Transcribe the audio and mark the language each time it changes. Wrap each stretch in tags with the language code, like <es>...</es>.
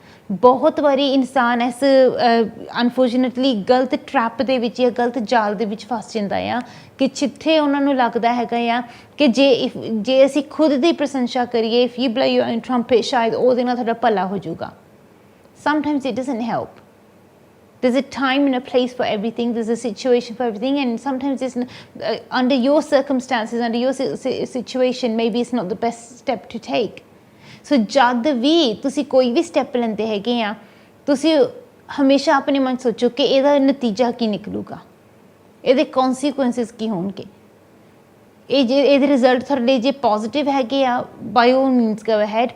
<pa>ਬਹੁਤ ਵਾਰੀ ਇਨਸਾਨ ਇਸ ਅਨਫੋਰਚੂਨੇਟਲੀ ਗਲਤ ਟਰੈਪ ਦੇ ਵਿੱਚ ਜਾਂ ਗਲਤ ਜਾਲ ਦੇ ਵਿੱਚ ਫਸ ਜਾਂਦਾ ਆ, ਕਿ ਜਿੱਥੇ ਉਹਨਾਂ ਨੂੰ ਲੱਗਦਾ ਹੈਗਾ ਆ ਕਿ ਜੇ ਅਸੀਂ ਖੁਦ ਦੀ ਪ੍ਰਸ਼ੰਸਾ ਕਰੀਏ,</pa> <en>if you blow your own trumpet,</en> <pa>ਸ਼ਾਇਦ ਉਹਦੇ ਨਾਲ ਤੁਹਾਡਾ ਭਲਾ ਹੋ ਜਾਊਗਾ।</pa> <en>Sometimes it doesn't help. There's a time and a place for everything. There's a situation for everything, and sometimes it's under your circumstances, under your situation, maybe it's not the best step to take।</en> <pa>ਸੋ ਜਦ ਵੀ ਤੁਸੀਂ ਕੋਈ ਵੀ step ਲੈਂਦੇ ਹੈਗੇ ਆ, ਤੁਸੀਂ ਹਮੇਸ਼ਾ ਆਪਣੇ ਮਨ 'ਚ ਸੋਚੋ ਕਿ ਇਹਦਾ ਨਤੀਜਾ ਕੀ ਨਿਕਲੂਗਾ, ਇਹਦੇ ਕੌਨਸੀਕੁਐਂਸਿਸ ਕੀ ਹੋਣਗੇ। ਇਹਦੇ ਰਿਜ਼ਲਟ ਤੁਹਾਡੇ ਜੇ ਪੋਜ਼ੀਟਿਵ ਹੈਗੇ ਆ,</pa> <en>By all means go ahead.</en>